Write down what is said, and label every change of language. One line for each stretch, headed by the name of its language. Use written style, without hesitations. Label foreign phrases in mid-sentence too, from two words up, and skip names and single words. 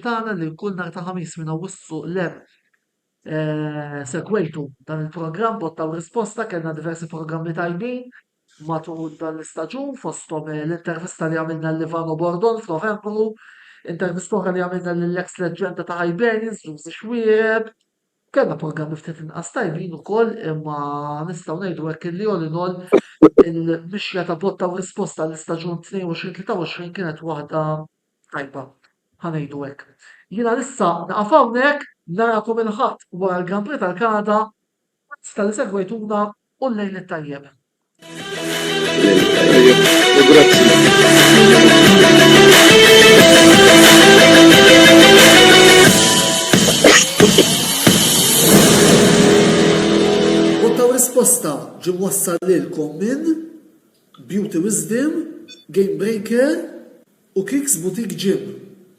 Maltese: tagħna li kull nhar ta' ħamis minn Awwissu lem segwejtu dan il-programm botta u risposta kellna diversi programmi tajbin matul dan l-istaġun fosthom l-intervista li għamilna l-Livano Bordon f'Novembru, intervista oħra li għamilna lill-ex leġenda ta' Hibernians, Ġużi Xwiereb, kellna programmi ftit inqas tajbin ukoll imma nistgħu ngħidu hekk illi
English: all in all
Maltese: il-mixja ta' botta u risposta l-istaġun 22-23 kienet waħda tajba. Ħanejdu hekk. Jiena issa naqaf hawnhekk narakom il-ħadd wara l-Grand Prix tal-Kanada tal-li segwejtuna u l-lejl it-tajjeb. Risposta ġi wassal lilkom minn Beauty Wisdom, Game Breaker u Kicks Boutique Gym.